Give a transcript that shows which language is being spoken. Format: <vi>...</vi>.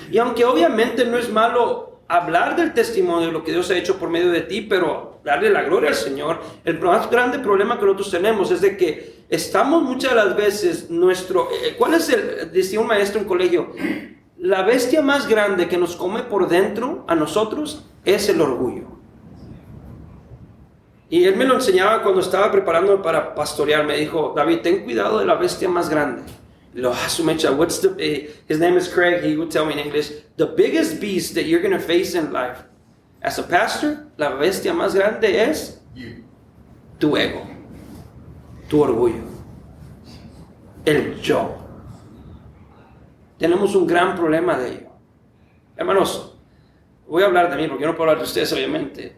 <es>Y aunque obviamente no es malo hablar del testimonio de lo que Dios ha hecho por medio de ti, pero darle la gloria al Señor, el más grande problema que nosotros tenemos es de que estamos muchas de las veces ¿cuál es decía un maestro en colegio? La bestia más grande que nos come por dentro a nosotros es el orgullo. Y él me lo enseñaba cuando estaba preparándome para pastorear. Me dijo, David, ten cuidado de la bestia más grande. Y lo,</es> <en>his name is Craig. He would tell me in English, the biggest beast that you're going to face in life as a pastor,</en> <es>la bestia más grande es tu ego, tu orgullo, el yo. Tenemos un gran problema de ello. Hermanos, voy a hablar de mí porque yo no puedo hablar de ustedes, obviamente.</es>